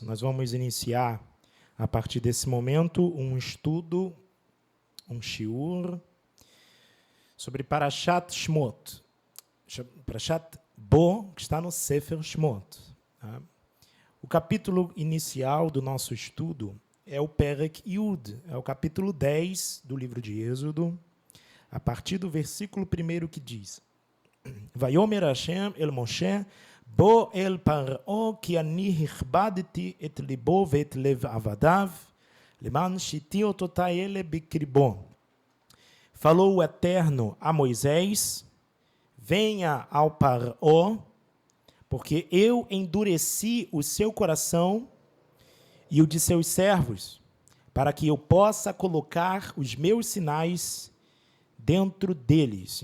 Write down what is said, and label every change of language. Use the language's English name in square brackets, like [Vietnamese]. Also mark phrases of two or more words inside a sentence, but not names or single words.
[Portuguese] Nós vamos iniciar, a partir desse momento, um estudo, um shiur, sobre Parashat Shmot. Parashat Bo, que está no Sefer Shmot. Tá? O capítulo inicial do nosso estudo é o Perek Yud, é o capítulo 10 do livro de Êxodo, a partir do versículo 1 que diz: [Hebrew] ויאמר השם אל משה בא אל פרעה כי אני הכבדתי את לבו ואת לב עבדיו למען שתי אתתי אלה בקרבו. [Portuguese] Falou o Eterno a Moisés: venha ao Paro, porque eu endureci o seu coração e o de seus servos, para que eu possa colocar os meus sinais dentro deles.